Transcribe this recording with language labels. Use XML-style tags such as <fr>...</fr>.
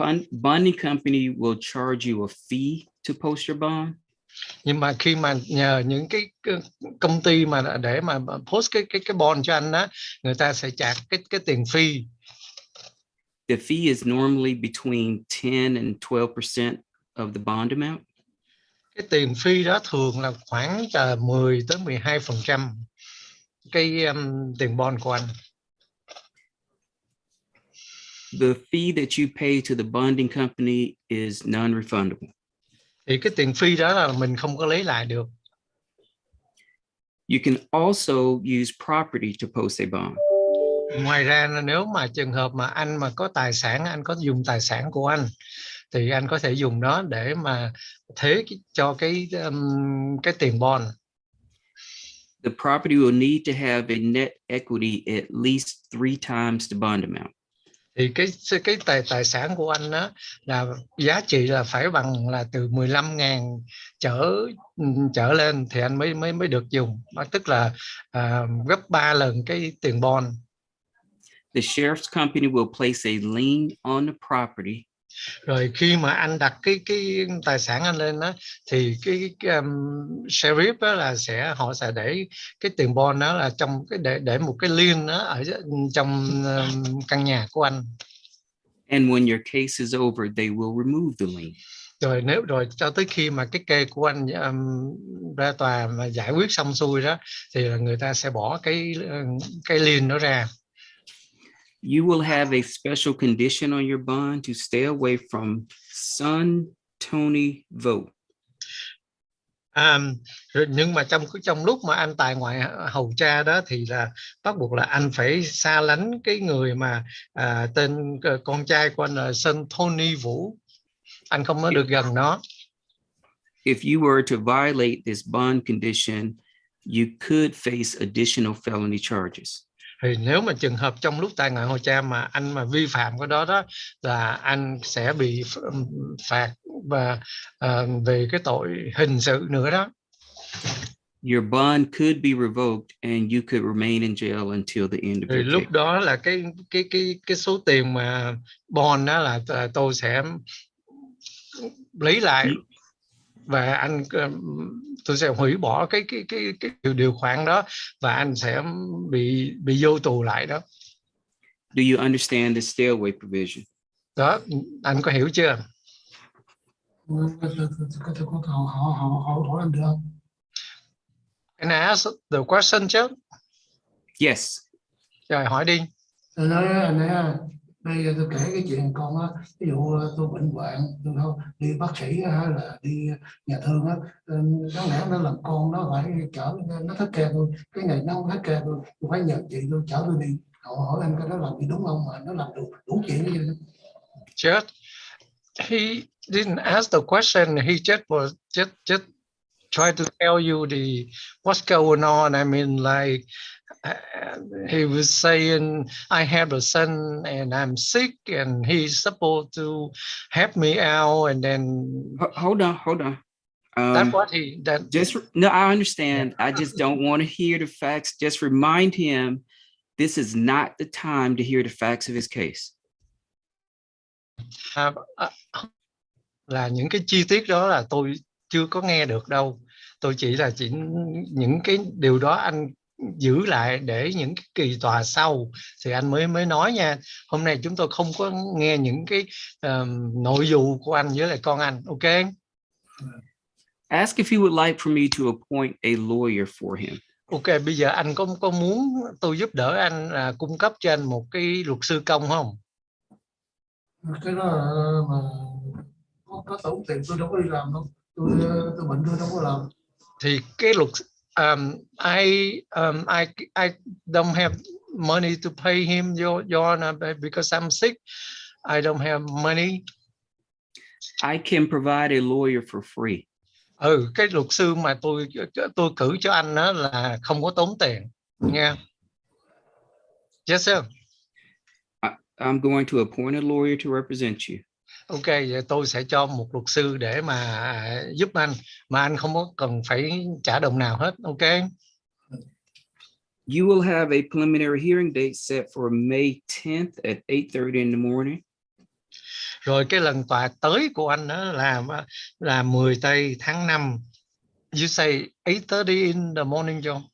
<en>Bonding company will charge you a fee to post your bond.</en> <vi>Nhưng mà khi mà nhờ những cái công ty mà để mà post cái bond cho anh đó, người ta sẽ trả cái tiền fee.</vi> <en>The fee is normally between 10 and 12% of the bond amount.</en> <vi>Cái tiền fee đó thường là khoảng 10 tới 12% cái tiền bond của anh.</vi> <en>The fee that you pay to the bonding company is non-refundable.</en> <vi>Thì cái tiền phí đó là mình không có lấy lại được.</vi> <en>You can also use property to post a bond.</en> <vi>Ngoài ra nếu mà trường hợp mà anh mà có tài sản, anh có dùng tài sản của anh thì anh có thể dùng nó để mà thế cho cái tiền bond.</vi> <en>The property will need to have a net equity at least 3 times the bond amount.</en> <vi>Thì cái tài sản của anh đó là giá trị là phải bằng là từ 15.000 trở lên thì anh mới được dùng, tức là gấp 3 lần cái tiền bond.</vi> <en>The sheriff's company will place a lien on the property.</en> <vi>Rồi khi mà anh đặt cái tài sản anh lên đó thì cái sheriff đó là họ sẽ để cái tiền bond đó là trong cái để một cái lien đó ở trong căn nhà của anh.</vi> <en>And when your case is over, they will remove the lien.</en> <vi>Rồi cho tới khi mà cái kê của anh ra tòa mà giải quyết xong xuôi đó thì là người ta sẽ bỏ cái lien đó ra.</vi> <en>You will have a special condition on your bond to stay away from son Tony vote.</en> <vi>Nhưng mà trong lúc mà anh tại ngoại hầu cha đó thì là bắt buộc là anh phải xa lánh cái người mà tên con trai của anh là son Tony Vũ. Anh không có được gần nó.</vi> <en>If you were to violate this bond condition, you could face additional felony charges.</en> <vi>Thì nếu mà trường hợp trong lúc tại ngoại hầu cha mà anh mà vi phạm cái đó là anh sẽ bị phạt và về cái tội hình sự nữa đó.</vi> <en>Your bond could be revoked and you could remain in jail until the end of</en> <vi>Thì lúc</vi> <en>case.</en> <vi>đó là cái số tiền mà bond đó là tôi sẽ lấy lại và tôi sẽ hủy bỏ cái điều khoản đó và anh sẽ bị vô tù lại đó.</vi> <en>Do you understand the stay away provision?</en> <vi>Đó, anh có hiểu chưa? Tôi có hỏi anh được không?</vi> <en>Can I ask the question</en> <vi>chứ?</vi> <en>Yes.</en> <vi>Rồi hỏi đi. Tôi nói bây giờ tôi kể cái chuyện con á, ví dụ tôi bệnh hoạn, tôi không đi bác sĩ hay là đi nhà thương á, đáng lẽ nó làm con nó phải chở, nó thích kè tôi, cái này nó không thích kè tôi phải nhờ chị tôi chở tôi đi. Hỏi anh cái đó làm gì đúng không mà nó làm đủ chuyện như vậy?</vi> <en>Just he didn't ask the question. He just try to tell you what's going on. I mean, like he was saying, I have a son and I'm sick, and he's supposed to help me out, and then Hold on. that's what no, I understand. I just don't want to hear the facts. Just remind him this is not the time to hear the facts of his case.</en> <vi>Là những cái chi tiết đó là tôi chưa có nghe được đâu. Tôi chỉ những cái điều đó anh giữ lại để những cái kỳ tòa sau thì anh mới nói nha. Hôm nay chúng tôi không có nghe những cái nội dung của anh với lại con anh. Ok.</vi> <en>Ask if he would like for me to appoint a lawyer for him.</en> <vi>Ok, bây giờ anh có muốn tôi giúp đỡ anh cung cấp cho anh một cái luật sư công không? Cái đó mà có tốn tiền tôi đâu có đi làm đâu. Tôi bệnh tôi đâu có làm. Thì cái luật</vi> <en>I don't have money to pay him because I'm sick. I don't have money. I can provide a lawyer for free.</en> <vi>Cái luật sư mà tôi cử cho anh đó là không có tốn tiền nha.</vi> <en>Yes sir. I'm going to appoint a lawyer to represent you.</en> <vi>Ok, vậy tôi sẽ cho một luật sư để mà giúp anh mà anh không có cần phải trả đồng nào hết. Ok.</vi> <en>You will have a preliminary hearing date set for May 10th at 8:30 in the morning.</en> <vi>Rồi cái lần tòa tới của anh đó là 10 tây tháng 5.</vi> <en>You say 8:30 in the morning, John?</en>